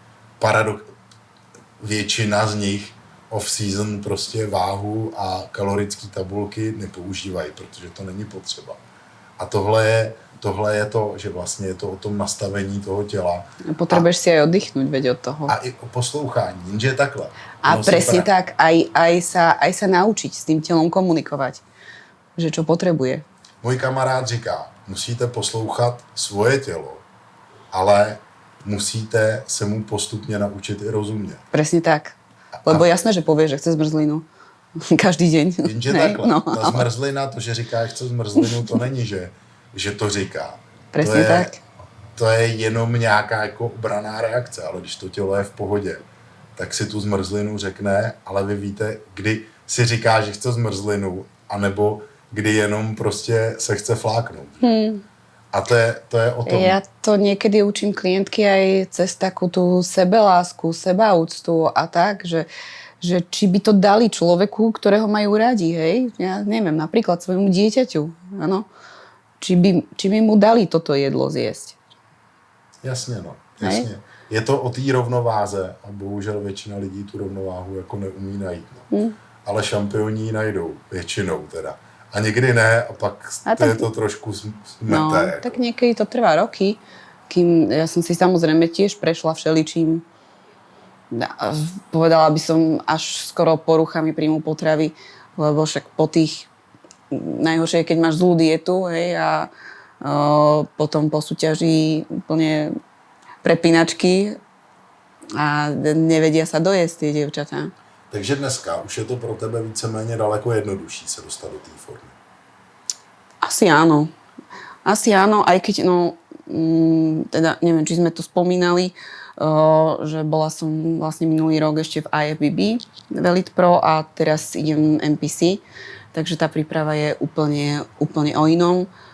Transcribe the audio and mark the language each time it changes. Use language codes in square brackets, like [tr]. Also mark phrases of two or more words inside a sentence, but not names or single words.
[cs] Většina z nich off-season prostě váhu a kalorické tabulky nepoužívají, protože to není potřeba. A tohle je to, že vlastně je to o tom nastavení toho těla. [sk] Potrebuješ si aj oddychnúť, veď od toho. [cs] A i o poslouchání, jenže je takhle. [sk] A presne tak, aj sa naučiť s tým telom komunikovať. Že čo potrebuje. [cs] Můj kamarád říká, musíte poslouchat svoje tělo, ale musíte se mu postupně naučit i rozumět. [sk] Presne tak. Lebo jasné, že povie, že chce zmrzlinu. Každý deň. [cs] Jenže takhle. No, ta zmrzlina, to, že říká, že chce zmrzlinu, to není, že to říká. [sk] Presne tak. [cs] To je jenom nějaká jako obraná reakce, ale když to tělo je v pohodě, tak si tu zmrzlinu řekne, ale vy víte, kdy si říká, že chce zmrzlinu, anebo kdy jenom prostě se chce fláknout. A to je o tom. [sk] Ja to niekedy učím klientky aj cez takú tú sebelásku, sebaúctu a tak, že či by to dali človeku, ktorého majú radi, hej? Ja neviem, napríklad svojmu dieťaťu, áno? Či by mu dali toto jedlo zjesť. [cs] Jasně, no. Jasně. Je to o té rovnováze a bohužel většina lidí tu rovnováhu jako neumí najít. No. ale šampioni ji najdou, většinou teda. A někdy ne, a pak je to trošku smete. No, jako. [sk] tak niekedy to trvá roky, kým ja som si samozrejme tiež prešla všeličím. Povedala by som až skoro poruchami príjmu potravy, lebo však po tých najhoršie je, keď máš zlú dietu, hej, a potom po súťaži úplne prepínačky a nevedia sa dojesť tie dievčatá. [cs] Takže dneska už je to pro tebe víceméně daleko jednodušší se dostat do té formy. [sk] Asi áno, aj keď, teda neviem, či sme to spomínali, že bola som vlastne minulý rok ešte v IFBB Elite Pro a teraz idem NPC, takže tá príprava je úplne o inom.